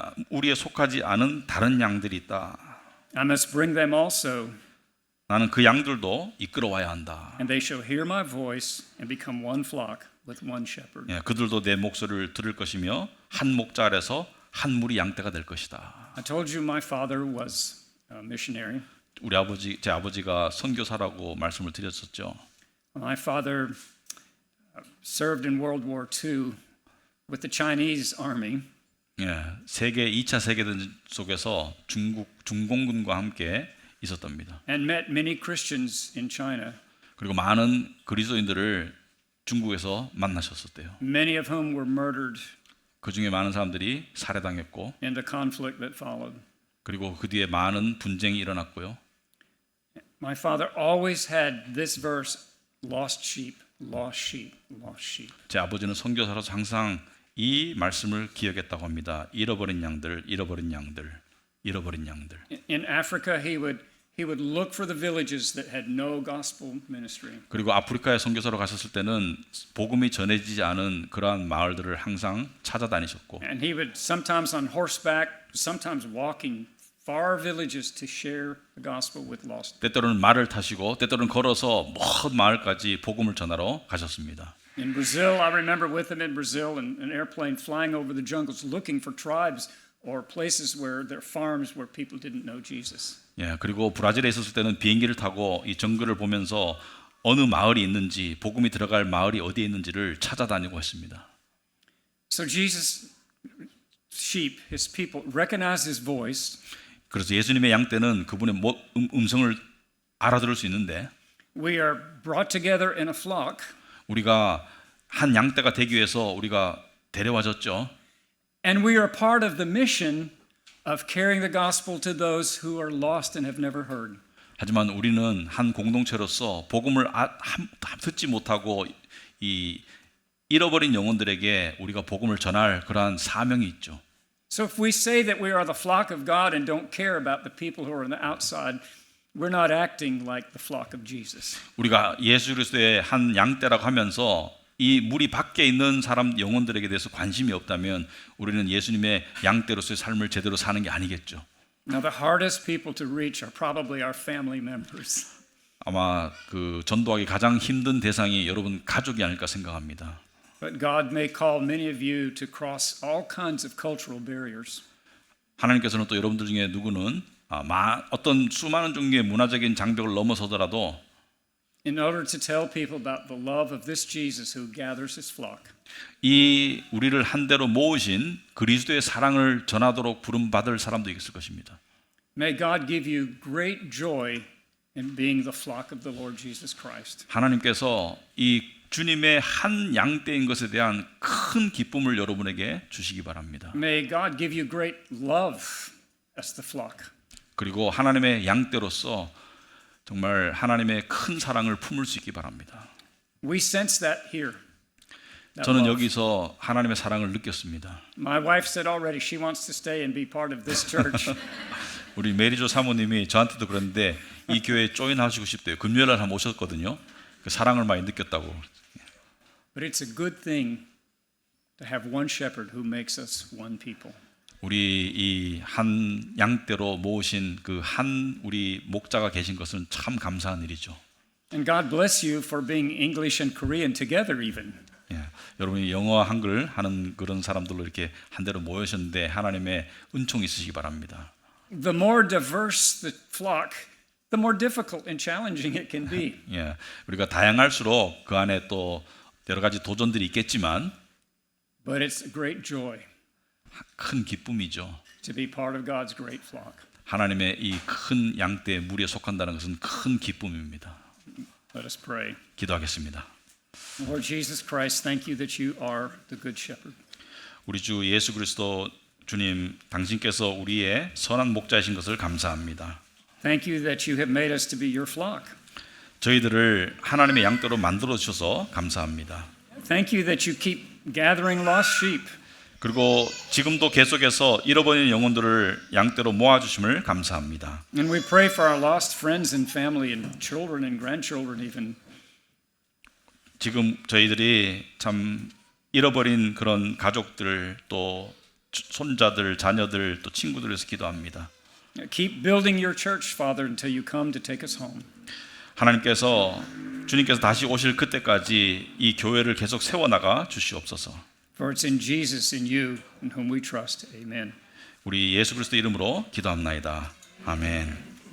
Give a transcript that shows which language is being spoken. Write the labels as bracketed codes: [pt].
[ko] 우리에 속하지 않은 다른 양들이 있다. [en] I must bring them also, [ko] 나는 그 양들도 이끌어와야 한다. [en] and they shall hear my voice and become one flock with one shepherd." [ko] 예, 그들도 내 목소리를 들을 것이며 한 목자 아래서 한 무리 양떼가 될 것이다. [en] I told you my father was a missionary. [ko] 제 아버지가 선교사라고 말씀을 드렸었죠. [en] My father served in World War II with the Chinese army. [ko] 예, 2차 세계대전 속에서 중공군과 함께 있었답니다. [en] And met many Christians in China, [ko] 그리고 많은 그리스도인들을 중국에서 만나셨었대요. [en] many of whom were murdered [ko] 그 중에 많은 사람들이 살해당했고 [en] and the conflict that followed. [ko] 그리고 그 뒤에 많은 분쟁이 일어났고요. [en] My father always had this verse, lost sheep, lost sheep, lost sheep. [ko] 제 아버지는 선교사로서 항상 이 말씀을 기억했다고 합니다. 잃어버린 양들, 잃어버린 양들, 잃어버린 양들. [en] In Africa, he would look for the villages that had no gospel ministry. [ko] 그리고 아프리카에 선교사로 가셨을 때는 복음이 전해지지 않은 그러한 마을들을 항상 찾아다니셨고 [en] And he would sometimes on horseback, sometimes walking far villages to share the gospel with lost. [ko] 때때로는 말을 타시고 때때로는 걸어서 먼 마을까지 복음을 전하러 가셨습니다. [en] In Brazil, I remember with him in Brazil, an airplane flying over the jungles looking for tribes or places where there are farms where people didn't know Jesus. [ko] 예, 그리고 브라질에 있었을 때는 비행기를 타고 이 정글을 보면서 어느 마을이 있는지 복음이 들어갈 마을이 어디에 있는지를 찾아다니고 했습니다. [en] So Jesus' sheep, his people, recognize his voice. [ko] 그래서 예수님의 양 떼는 그분의 음성을 알아들을 수 있는데 [en] We are brought together in a flock. [ko] 우리가 한 양떼가 되기 위해서 우리가 데려와졌죠. [en] And we are part of the mission of carrying the gospel to those who are lost and have never heard. [ko] 하지만 우리는 한 공동체로서 복음을 듣지 못하고 이 잃어버린 영혼들에게 우리가 복음을 전할 그러한 사명이 있죠. [en] So if we say that we are the flock of God and don't care about the people who are on the outside, we're not acting like the flock of Jesus. [ko] 우리가 예수 그리스도의 한 양떼라고 하면서 이 무리 밖에 있는 사람 영혼들에게 대해서 관심이 없다면 우리는 예수님의 양떼로서의 삶을 제대로 사는 게 아니겠죠. [en] Now the hardest people to reach are probably our family members. [ko] 아마 그 전도하기 가장 힘든 대상이 여러분 가족이 아닐까 생각합니다. [en] But God may call many of you to cross all kinds of cultural barriers. [ko] 하나님께서는 또 여러분들 중에 누구는 어떤 수많은 종류의 문화적인 장벽을 넘어서더라도 [en] In order to tell people about the love of this Jesus who gathers his flock. [ko] 이 우리를 한데로 모으신 그리스도의 사랑을 전하도록 부름받을 사람도 있을 것입니다. [en] May God give you great joy in being the flock of the Lord Jesus Christ. [ko] 하나님께서 이 주님의 한 양떼인 것에 대한 큰 기쁨을 여러분에게 주시기 바랍니다. [en] May God give you great love as the flock. [ko] 그리고 하나님의 양떼로서 정말 하나님의 큰 사랑을 품을 수 있기 바랍니다. [en] We sense that here. That [ko] 저는 [en] love. [ko] 여기서 하나님의 사랑을 느꼈습니다. [en] My wife said already she wants to stay and be part of this church. [ko] 우리 메리조 사모님이 저한테도 그랬는데 이 교회에 조인하시고 싶대요. 금요일날 한번 오셨거든요. 그 사랑을 많이 느꼈다고. [en] But it's a good thing to have one shepherd who makes us one people. [ko] 우리 이 한 양떼로 모으신 그 한 우리 목자가 계신 것은 참 감사한 일이죠. [en] And God bless you for being English and Korean together even. [ko] 예, 여러분이 영어와 한글 하는 그런 사람들로 이렇게 한데로 모이셨는데 하나님의 은총이 있으시기 바랍니다. [en] The more diverse the flock, the more difficult and challenging it can be. [ko] 예, 우리가 다양할수록 그 안에 또 여러 가지 도전들이 있겠지만 [en] But it's a great joy [ko] 큰 기쁨이죠. [en] to be part of God's great flock. [ko] 하나님의 이 큰 양떼 무리에 속한다는 것은 큰 기쁨입니다. [en] Let us pray. [ko] 기도하겠습니다. [en] Lord Jesus Christ, thank you that you are the good shepherd. [ko] 우리 주 예수 그리스도 주님, 당신께서 우리의 선한 목자이신 것을 감사합니다. [en] Thank you that you have made us to be your flock. [ko] 저희들을 하나님의 양떼로 만들어 주셔서 감사합니다. [en] Thank you that you keep gathering lost sheep. [ko] 그리고 지금도 계속해서 잃어버린 영혼들을 양떼로 모아주심을 감사합니다. [en] And we pray for our lost friends and family and children and grandchildren even. [ko] 지금 저희들이 참 잃어버린 그런 가족들 또 손자들, 자녀들 또 친구들을 위해서 기도합니다. [en] Keep building your church, Father, until you come to take us home. [ko] 하나님께서 주님께서 다시 오실 그때까지 이 교회를 계속 세워나가 주시옵소서. [en] For it's in Jesus, in you, in whom we trust. Amen. [ko] 우리 예수 그리스도 이름으로 기도합나이다. 아멘.